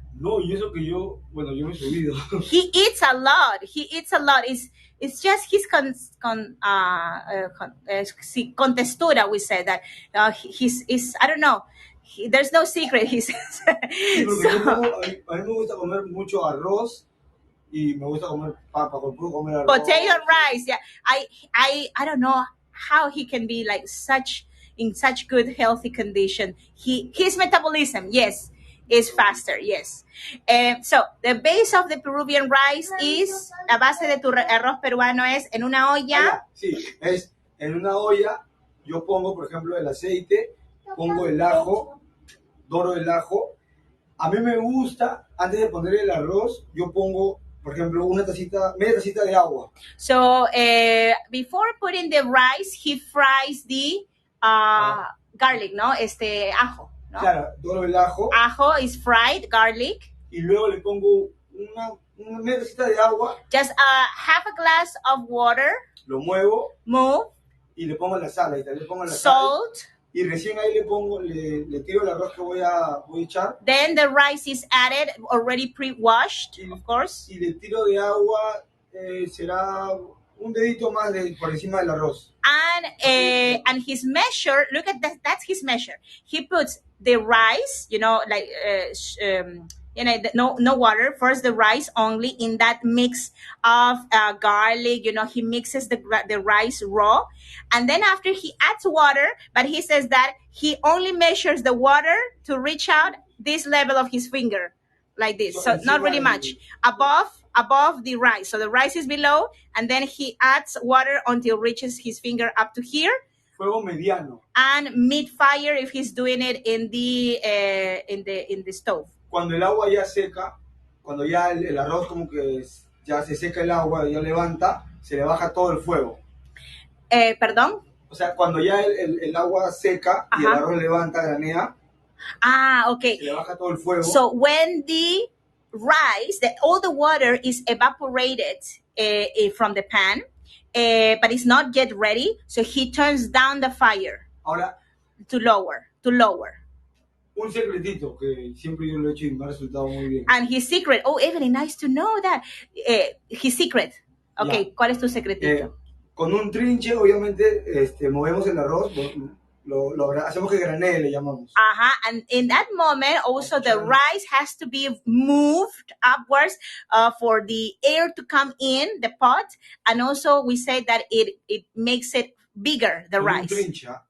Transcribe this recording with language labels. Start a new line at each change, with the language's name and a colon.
Spanish: No, y eso que yo me he subido.
English: He eats a lot. It's just his contextura. We say that he's I don't know. There's no secret. He says.
Spanish: Sí, porque a mí me gusta comer mucho arroz y me gusta comer papa. Puedo comer arroz.
English: Potato and rice. Yeah, I don't know how he can be like in such good healthy condition. His metabolism, yes, is faster, yes. So the base of the Peruvian rice is,
Spanish: la base de tu arroz peruano es en una olla. Sí, es en una olla. Yo pongo, por ejemplo, el aceite, pongo el ajo, doro el ajo. A mí me gusta, antes de poner el arroz, yo pongo, por ejemplo, media tacita de agua.
English: So before putting the rice, he fries the garlic, ¿no? Ajo. ¿No?
Spanish: Claro, doro el ajo.
English: Ajo is fried, garlic.
Spanish: Y luego le pongo una media tacita de agua.
English: Just half a glass of water.
Spanish: Lo muevo.
English: Move.
Spanish: Y le pongo la sal. Le pongo la
English: salt.
Spanish: Sal. Y recién ahí le tiro el arroz que voy a echar.
English: Then the rice is added, already pre-washed, of course.
Spanish: Y le tiro de agua, será un dedito más por encima del arroz.
English: And his measure, look at that, that's his measure. He puts the rice, like no water. First the rice only in that mix of garlic. He mixes the rice raw, and then after he adds water. But he says that he only measures the water to reach out this level of his finger, like this. So not really much above the rice. So the rice is below, and then he adds water until reaches his finger up to here.
Spanish: Fuego mediano.
English: And mid-fire if he's doing it in the stove.
Spanish: Cuando el agua ya seca, cuando ya el arroz como que ya se seca el agua, ya levanta, se le baja todo el fuego. ¿Perdón? O sea, cuando ya el agua seca y el arroz levanta, granea.
English: Okay.
Spanish: Se le baja todo el fuego.
English: So when the rice, all the water is evaporated from the pan, but it's not yet ready, so he turns down the fire.
Spanish: Ahora,
English: to lower. to lower.
Spanish: Un secretito que siempre yo lo he hecho y me ha resultado muy bien.
English: And his secret, oh, Evelyn, nice to know that. His secret.
Spanish: Okay, ¿cuál es tu secretito? Con un trinche, obviamente, movemos el arroz, lo hacemos que granee, le llamamos.
English: And in that moment, also the rice has to be moved upwards for the air to come in the pot. And also we say that it makes it bigger, the rice.